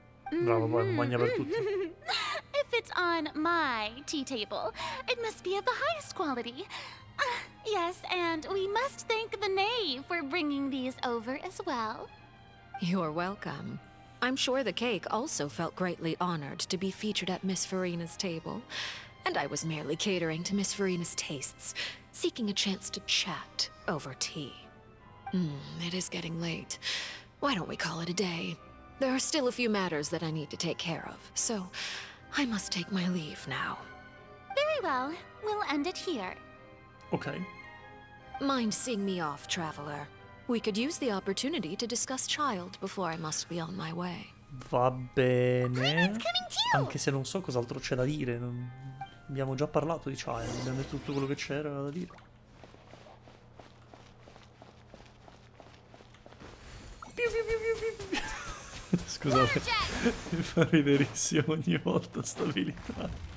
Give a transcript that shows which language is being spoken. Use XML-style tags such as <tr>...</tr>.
<it>Bravo, Paimon, mangia per tutti.</it> <en>If it's on my tea table, it must be of the highest quality. Yes, and we must thank the knave for bringing these over as well. You're welcome. I'm sure the cake also felt greatly honored to be featured at Miss Farina's table. And I was merely catering to Miss Farina's tastes, seeking a chance to chat over tea. It is getting late. Why don't we call it a day? There are still a few matters that I need to take care of, so I must take my leave now. Very well. We'll end it here. Ok. Mind seeing me off, traveler? We could use the opportunity to discuss Child before I must be on my way.</en> <it>Va bene. Anche se non so cos'altro c'è da dire. Abbiamo già parlato di Child, abbiamo detto tutto quello che c'era da dire. Scusate, mi fa riderissimo ogni volta stabilità.</it>